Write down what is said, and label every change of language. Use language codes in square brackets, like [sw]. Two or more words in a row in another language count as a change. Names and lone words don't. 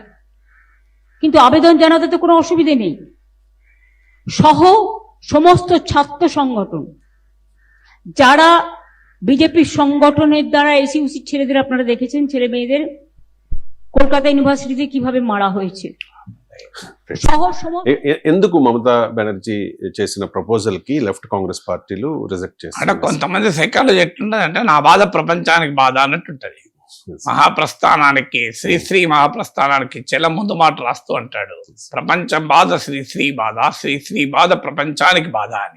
[bn] কিন্তু আবেদন জানাতে তো কোনো অসুবিধে নেই। সহ সমস্ত ছাত্র সংগঠন, যারা বিজেপির সংগঠনের দ্বারা এসইউসি ছেলেদের আপনারা দেখেছেন, ছেলে মেয়েদের কলকাতা ইউনিভার্সিটিতে কিভাবে মারা হয়েছে, [te] ఎందుకు మమతా బెనర్జీ చేసిన ప్రపోజల్ కి లెఫ్ట్ కాంగ్రెస్ పార్టీలు రిజెక్ట్ చేశారు? అంటే కొంతమంది సైకాలజీ ఎట్లుంటదంటే, నా బాధ ప్రపంచానికి బాధ అన్నట్టుంటది. మహాప్రస్థానానికి శ్రీశ్రీ మహాప్రస్థానానికి చెల ముందు మాట రాస్తూ అంటాడు, ప్రపంచం బాధ శ్రీశ్రీ బాధ, శ్రీశ్రీ బాధ ప్రపంచానికి బాధ అని.